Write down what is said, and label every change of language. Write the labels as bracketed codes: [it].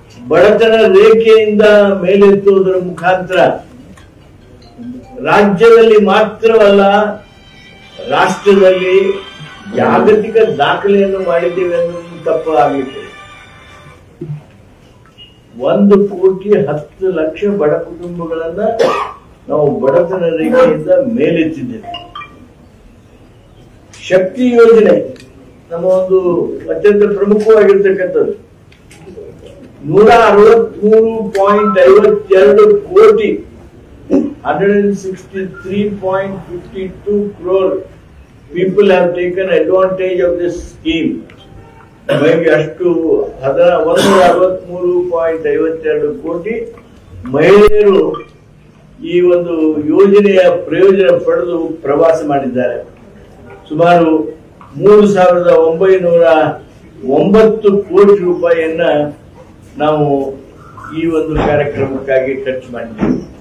[kn] ಬಡತನ ರೇಖೆಯಿಂದ ಮೇಲೆತ್ತುವುದರ ಮುಖಾಂತರ ರಾಜ್ಯದಲ್ಲಿ ಮಾತ್ರವಲ್ಲ ರಾಷ್ಟ್ರದಲ್ಲಿ ಜಾಗತಿಕ ದಾಖಲೆಯನ್ನು ಮಾಡಿದ್ದೇವೆ ಅನ್ನೋದು ತಪ್ಪು ಆಗಲಿಕ್ಕೆ 1,10,00,000 ಬಡ ಕುಟುಂಬಗಳನ್ನ ನಾವು ಬಡತನ ರೇಖೆಯಿಂದ ಮೇಲೆತ್ತಿದ್ದೇವೆ। ಶಕ್ತಿ ಯೋಜನೆ ನಮ್ಮ ಒಂದು ಅತ್ಯಂತ ಪ್ರಮುಖವಾಗಿರ್ತಕ್ಕಂಥದ್ದು 163.52 ಕೋಟಿ [en] 163.52 crore people have taken advantage of this scheme। [kn] ಅಷ್ಟು 163.52 ಕೋಟಿ ಮಹಿಳೆಯರು ಈ ಒಂದು ಯೋಜನೆಯ ಪ್ರಯೋಜನ ಪಡೆದು ಪ್ರವಾಸ ಮಾಡಿದ್ದಾರೆ। ಸುಮಾರು 3,909 ಕೋಟಿ ರೂಪಾಯಿಯನ್ನ ನಾವು ಈ ಒಂದು ಕಾರ್ಯಕ್ರಮಕ್ಕಾಗಿ ಖರ್ಚು ಮಾಡಿದ್ದೇವೆ।